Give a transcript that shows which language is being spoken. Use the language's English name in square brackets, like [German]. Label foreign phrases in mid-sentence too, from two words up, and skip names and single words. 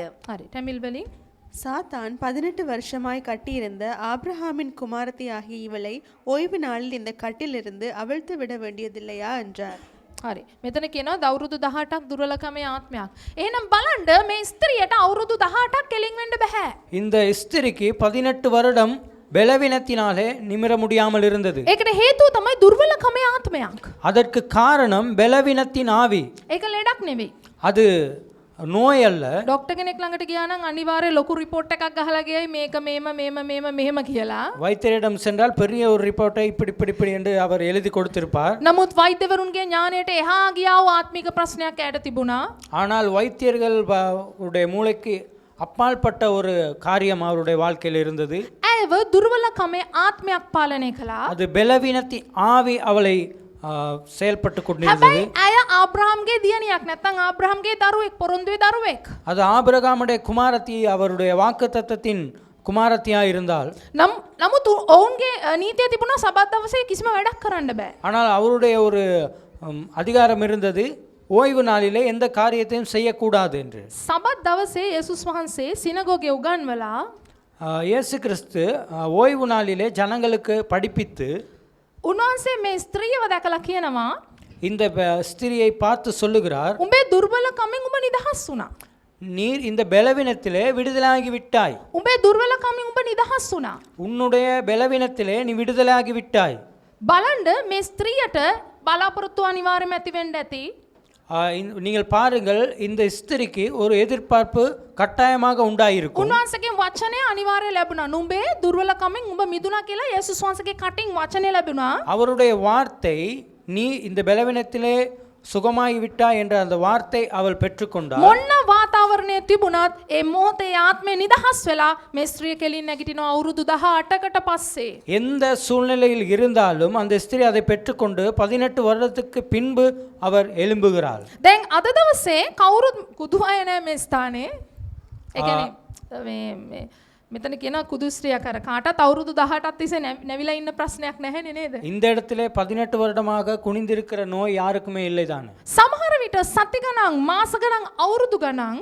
[Sinhala] හරි ටැමිල් වලින් [Tamil] சாத்தான் 18 வருஷமாய் கட்டியிருந்த ஆபிரகாமின் குமாரத்தியாகிய இவளை ஓய்வு நாளில் இந்த கட்டிலிருந்து அவிழ்த்து விட வேண்டியதில்லையா என்றார். [Sinhala] හරි මෙතන කියනවා අවුරුදු 18ක් දුර්වලකමේ ආත්මයක්. එහෙනම් බලන්න මේ ස්ත්‍රියට අවුරුදු 18ක් කෙලින් වෙන්න බෑ. [Tamil] இந்த ஸ்திரிக்கு 18 வருடம் பலவீனத்தினாலே நிமிர முடியாமல் இருந்தது. [Sinhala] ඒකට හේතුව තමයි දුර්වලකමේ ආත්මයක්. [Tamil] அதற்கு காரணம் பலவீனத்தின் ஆவி. [Sinhala] ඒක ලෙඩක් නෙවෙයි. [Tamil] அது நோய் அல்ல. [Sinhala] ඩොක්ටර් කෙනෙක් ළඟට ගියා නම් අනිවාර්යයෙන් ලොකු රිපෝට් එකක් ගහලා ගියයි මේක මෙහෙම කියලා. [Tamil] வைத்தியரிடம் சென்றால் பெரிய ஒரு ரிப்போர்ட்டை இப்படி என்று அவர் எழுதி கொடுத்திருப்பார். [Sinhala] නමුත් වෛද්‍යවරුන්ගේ ඥාණයට එහා ගියා වූ ආත්මික ප්‍රශ්නයක් ඇයට තිබුණා. [Tamil] ஆனால் வைத்தியர்கள் உடைய மூளைக்கு அப்பாற்பட்ட ஒரு காரியம் அவருடைய வாழ்க்கையில் இருந்தது. [Sinhala] ඇයව දුර්වලකමේ ආත්මයක් පාලනය කළා. [Tamil] அது பலவீனத்தின் ஆவி அவளை செயல்பட்டு கொண்டிருந்தது. [Sinhala] හැබැයි ඇය ආබ්‍රහම්ගේ දියණියක් නැත්නම් ආබ්‍රහම්ගේ දරුවෙක් පොරොන්දුවේ දරුවෙක්. [Tamil] அது ஆபிரகாமுடைய குமாரத்தி, அவருடைய வாக்குத்தத்தத்தின் குமாரத்தியா இருந்தால். [Sinhala] නමුත් ඔවුන්ගේ නීතිය තිබුණා සබත් දවසේ කිසිම වැඩක් කරන්න බෑ. [Tamil] ஆனால் அவருடைய ஒரு அதிகாரம் இருந்தது, ஓய்வு நாளிலே எந்த காரியத்தையும் செய்யக்கூடாது என்று. [Sinhala] සබත් දවසේ යේසුස් වහන්සේ සිනගෝගේ උගන්වලා [Tamil] இயேசு கிறிஸ்து ஓய்வு நாளிலே ஜனங்களுக்கு படிப்பித்து [Sinhala] උන්වහන්සේ මේ ස්ත්‍රියව දැකලා කියනවා [Tamil] இந்த ஸ்திரியை பார்த்து சொல்லுகிறார், [Sinhala] උඹේ දුර්වලකමෙන් උඹ නිදහස් වුණා. [Tamil] நீர் இந்த பலவீனத்திலே விடுதலாகி விட்டாய். [Sinhala] උඹේ දුර්වලකමෙන් උඹ නිදහස් වුණා. [Tamil] உன்னுடைய பலவீனத்திலே நீ விடுதலாகி விட்டாய். [Sinhala] බලන්න මේ ස්ත්‍රියට බලාපොරොත්තු අනිවාර්යයෙන්ම ඇති වෙන්න ඇති. [Tamil] நீங்கள் பாருங்கள், இந்த ஸ்திரிக்கு ஒரு எதிர்பார்ப்பு கட்டாயமாக உண்டாயிருக்கும். [Sinhala] උන්වහන්සේගේ වචනය අනිවාර්යයෙන් ලැබුණා. නුඹේ දුර්වලකමෙන් උඹ මිදුණා කියලා යේසුස් වහන්සේගේ කටින් වචනය ලැබුණා. [Tamil] அவருடைய வார்த்தை, நீ இந்த பலவீனத்திலே சுகமாகி விட்டாய் என்ற அந்த வார்த்தை அவள் பெற்றுக்கொண்டாள். [Sinhala] මොන්න වාතාවරණය තිබුණත් ඒ මොහොතේ ආත්මය නිදහස් වෙලා මේ ස්ත්‍රිය කෙලින් නැගිටිනවා අවුරුදු 18කට පස්සේ. [Tamil] எந்த சூழ்நிலையில் இருந்தாலும் அந்த ஸ்திரீ அதை பெற்றுக்கொண்டு 18 வருடத்துக்கு பின்பு அவர் எழும்புகிறாள். [Sinhala] දැන් අද දවසේ කවුරුත් කුදු අය නැහැ මේ ස්ථානේ. ඒ කියන්නේ මේ මෙතන කියන කුදු ස්ත්‍රියක් අර කාටත් අවුරුදු 18ක් තිස්සේ නැවිලා ඉන්න ප්‍රශ්නයක් නැහැනේ නේද? [Tamil] இந்த இடத்திலே 18 வருடமாக குனிந்திருக்கிற நோய் யாருக்குமே இல்லைதான். [Sinhala] සමහර විට සති ගණන් මාස ගණන් අවුරුදු ගණන්